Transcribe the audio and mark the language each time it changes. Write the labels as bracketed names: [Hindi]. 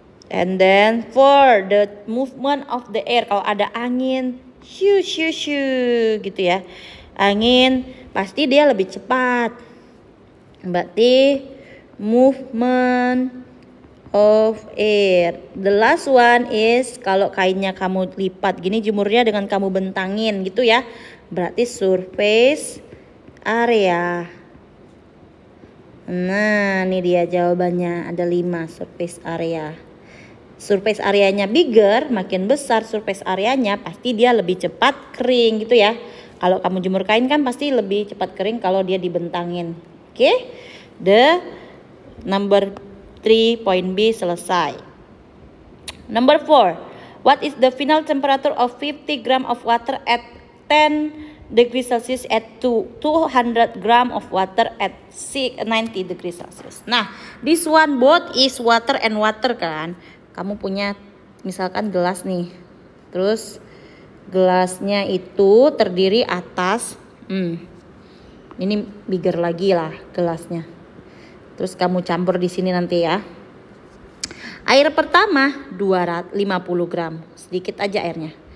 [English] And then 4, the movement of the air. [Indonesian] Kalau ada angin, shoo gitu ya. Angin pasti dia lebih cepat. Berarti movement of air. [English] The last one is [Indonesian] kalau kainnya kamu lipat gini, jemurnya dengan kamu bentangin gitu ya. Berarti surface area. Nah, ini dia jawabannya. Ada 5 surface area. Surface areanya [English] bigger, [Indonesian] makin besar surface areanya, pasti dia lebih cepat kering gitu ya. Kalau kamu jemur kain kan pasti lebih cepat kering kalau dia dibentangin. Oke. [English] The number 3 point B [Indonesian] selesai. [English] Number 4. What is the final temperature of 50 gram of water at 10 degrees Celsius at 200 gram of water at 90 degrees Celsius. [Indonesian] Nah, [English] this one both is water and water kan. [Indonesian] Kamu punya misalkan gelas nih. Terus gelasnya itu terdiri atas ini bigger lagi lah gelasnya. Terus kamu campur di sini nanti ya. Air pertama 250 gram. Sedikit aja airnya.